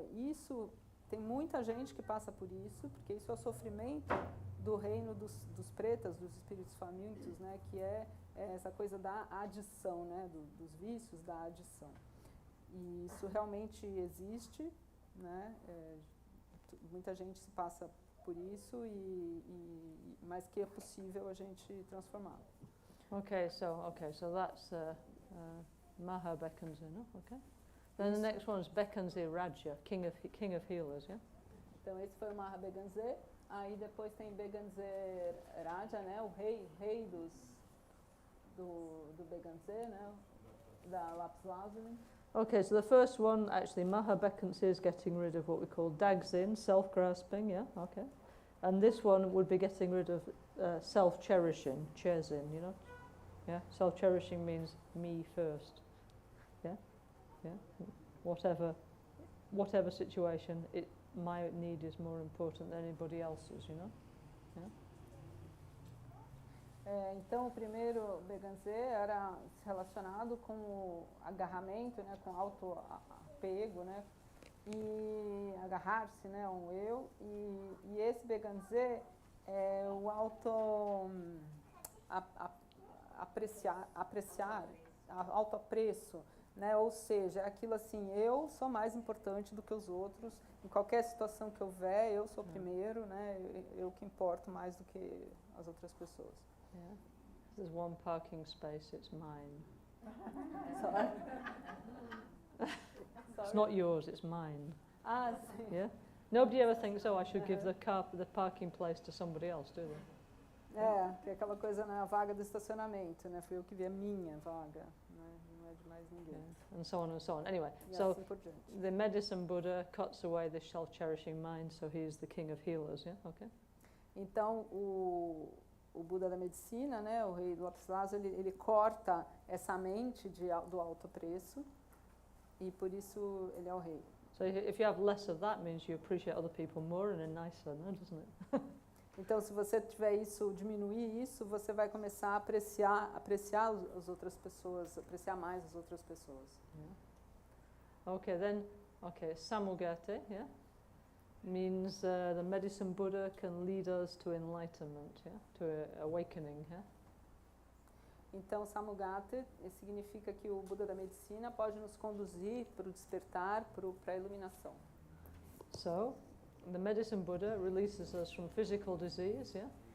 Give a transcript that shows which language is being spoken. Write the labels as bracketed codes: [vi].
[pt] Isso, tem muita gente que passa por isso, porque isso é o sofrimento do reino dos pretas, dos espíritos famintos, né, que é essa coisa da adição, né, dos vícios, da adição. E isso realmente existe, né, muita gente se passa por isso, mas que é possível a gente transformar. [en] Okay, so that's Maha Bekanze, no? Okay. Then the next one is Bekanze Raja, King of Healers, yeah? [pt] Então esse foi o Maha Bekanze. Aí depois tem Bekanze Raja, né? O rei do Bekanze, né? da lápis lazuli. [en] Okay, so the first one, actually, Mahabekkansi is getting rid of what we call dagzin, self-grasping, yeah, okay. And this one would be getting rid of self-cherishing, chezin, you know. Yeah, self-cherishing means me first. Yeah, yeah. Whatever situation, my need is more important than anybody else's, you know. Yeah. [pt] Então, o primeiro Beganze era relacionado com o agarramento, né, com auto-apego, né, e agarrar-se, né, a um eu. E esse Beganze é o auto-apreciar, auto-apreço, né, ou seja, aquilo assim, eu sou mais importante do que os outros, em qualquer situação que houver, eu sou primeiro, né, eu que importo mais do que as outras pessoas. [en] Yeah. There's one parking space, it's mine. Sorry. It's not yours, it's mine. [pt] Ah, sim. [en] Yeah? Nobody ever thinks, oh, I should give the parking place to somebody else, do they? [pt] Que é aquela coisa, né, a vaga do estacionamento, né, foi eu que vi a minha vaga, né, não é de mais ninguém. [en] Yeah. And so on and so on. Anyway, [pt] E [en] so [pt] assim por diante. [en] the medicine Buddha cuts away the self-cherishing mind, so he is the king of healers, yeah? Okay. [pt] Então, o Buda da Medicina, né, o rei do lápis lazuli, ele corta essa mente do autoapreço e por isso ele é o rei. [en] So if you have less of that, means you appreciate other people more and are nicer, no, doesn't it? [pt] Então, se você tiver isso, diminuir isso, você vai começar a apreciar as outras pessoas, apreciar mais as outras pessoas. [en] Yeah. Okay, then, samugate, yeah, means the medicine Buddha can lead us to enlightenment, yeah, to awakening, yeah. [pt] Então, samugate significa que o Buda da Medicina pode nos conduzir para o despertar, para a iluminação. [en] So, the medicine Buddha releases us from physical disease, yeah.